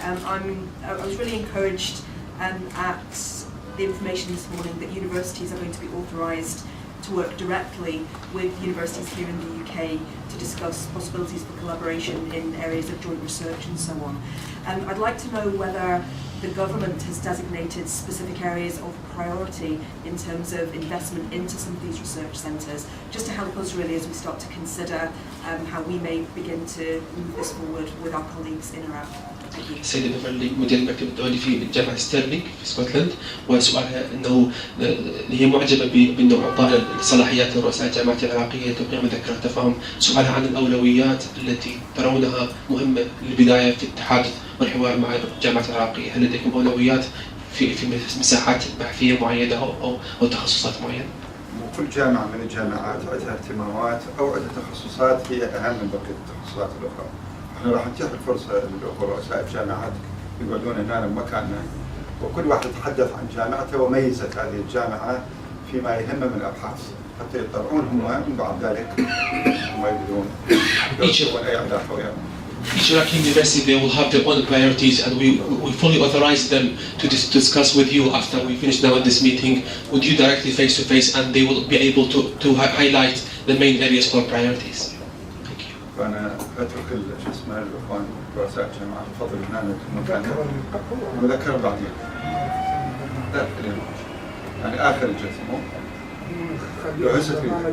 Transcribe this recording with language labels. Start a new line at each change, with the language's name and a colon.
English: I was really encouraged at the information this morning that universities are going to be authorised to work directly with universities here in the UK to discuss possibilities for collaboration in areas of joint research and so on. I'd like to know whether the government has designated specific areas of priority in terms of investment into some of these research centres, just to help us really as we start to consider how we may begin to move this forward with our colleagues in Iraq.
Arabic: السيدة بيفرلي مدير المكتب الدولي في جامعة ستيرلينغ في اسكتلند، وسؤالها انه هي معجبة بانه اعطاء الصلاحيات لرؤساء الجامعات العراقية توقيع مذكرة تفاهم، سؤالها عن الاولويات التي ترونها مهمة للبداية في التحادث والحوار مع الجامعات العراقية، هل لديكم اولويات في مساحات بحثية معينة او تخصصات معينة؟ وكل جامعة من الجامعات عندها اهتمامات او عندها تخصصات هي اهم من بقية التخصصات الاخرى. احنا راح نتيح الفرصة للأخوة رؤساء الجامعات يقعدون هنا بمكاننا، وكل واحد يتحدث عن جامعته وميزة هذه الجامعة فيما يهم من الأبحاث، حتى يطلعون هم من بعد ذلك هم يبدون يوصفون أي علاقة وياهم.
English: Each Iraqi university, they will have their own priorities, and we fully authorize them to discuss with you after we finish now this meeting with you directly face to face, and they will be able to highlight the main areas for priorities. Thank you.
Arabic: فأنا أترك شو اسمه الإخوان رؤساء الجامعة تفضل هنا مكاننا وذكر بعدين. لا يعني آخر الجلسة مو؟ لو هسه